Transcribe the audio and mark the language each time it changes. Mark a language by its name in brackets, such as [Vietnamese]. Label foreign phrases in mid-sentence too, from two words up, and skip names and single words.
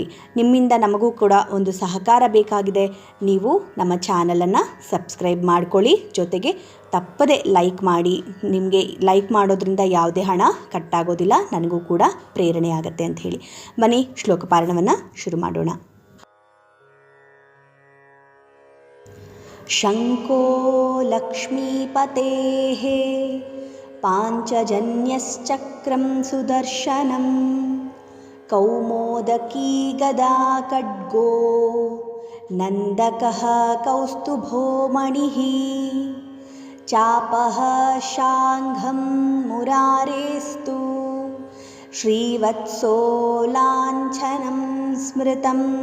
[Kannada] ನಿಮ್ಮಿಂದ ನಮಗೂ ಕೂಡ ಒಂದು ಸಹಕಾರ ಬೇಕಾಗಿದೆ. ನೀವು ನಮ್ಮ ಚಾನಲನ್ನು ಸಬ್ಸ್ಕ್ರೈಬ್ ಮಾಡ್ಕೊಳ್ಳಿ, ಜೊತೆಗೆ ತಪ್ಪದೆ ಲೈಕ್ ಮಾಡಿ. ನಿಮಗೆ ಲೈಕ್ ಮಾಡೋದ್ರಿಂದ ಯಾವುದೇ ಹಣ ಕಟ್ಟಾಗೋದಿಲ್ಲ, ನನಗೂ ಕೂಡ ಪ್ರೇರಣೆ ಆಗುತ್ತೆ ಅಂತ ಹೇಳಿ. ಬನ್ನಿ ಶ್ಲೋಕ ಪಾರಾಯಣವನ್ನು ಶುರು ಮಾಡೋಣ. [Sanskrit] ಶಂಕೋ ಲಕ್ಷ್ಮೀಪತೇಃ ಪಾಂಚಜನ್ಯಶ್ಚಕ್ರಂ ಸುದರ್ಶನಂ ಕೌಮೋದಕೀ ಗದಾ ಖಡ್ಗೋ ನಂದಕಃ ಕೌಸ್ತುಭೋ ಮಣಿಃ ಚಾಪಃ ಶಾಂಘಂ ಮುರಾರೇಸ್ತು ಶ್ರೀವತ್ಸೋ ಲಾಂಛನಂ ಸ್ಮೃತಂ.